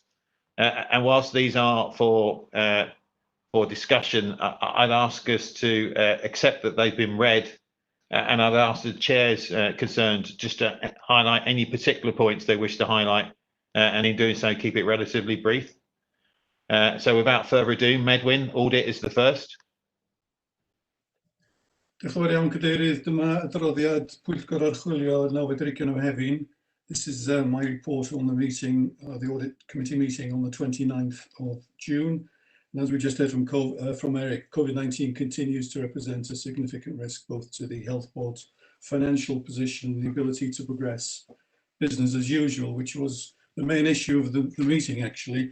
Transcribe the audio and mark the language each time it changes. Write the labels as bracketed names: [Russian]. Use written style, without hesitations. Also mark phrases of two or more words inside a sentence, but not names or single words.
[English] And whilst these are for discussion, I'd ask us to accept that they've been read, and I'd ask the chairs concerned just to highlight any particular points they wish to highlight, and in doing so, keep it relatively brief. So without further ado, Medwyn, audit is the first. [Welsh] Diolch yn fawr iawn, Cadeirydd. Dyma adroddiad Pwyllgor Archwilio 9 o Mehefin. [English] This is my report on the meeting, the audit committee meeting on the 29th of June. And as we just heard from Eric, COVID-19 continues to represent a significant risk both to the health board's financial position and the ability to progress business as usual, which was the main issue of the meeting, actually.